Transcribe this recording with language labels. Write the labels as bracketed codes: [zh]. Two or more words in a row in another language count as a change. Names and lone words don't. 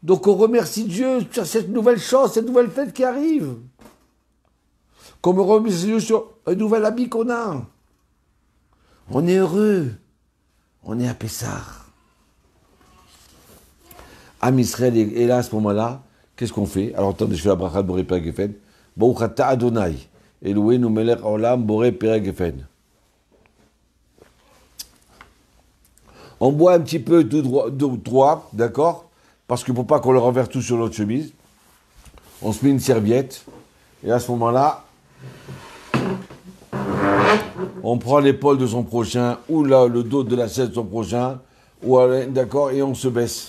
[fr] Donc on remercie Dieu sur cette nouvelle chose, cette nouvelle fête qui arrive. Comme on remercie Dieu sur un nouvel habit qu'on a. On est heureux. On est à Pessah. Am Israël est là à ce moment-là. Qu'est-ce qu'on fait? Alors attendez, je fais la bracha de [he] בורא פרי הגפן. ברוך אתה אדוני אלוהינו מלך העולם בורא פרי הגפן. [fr] On boit un petit peu d'eau droit, d'accord? Parce qu'il ne faut pas qu'on le renverse tout sur notre chemise. On se met une serviette. Et à ce moment-là, on prend l'épaule de son prochain, ou là, le dos de la chaise de son prochain, ou d'accord, et on se baisse.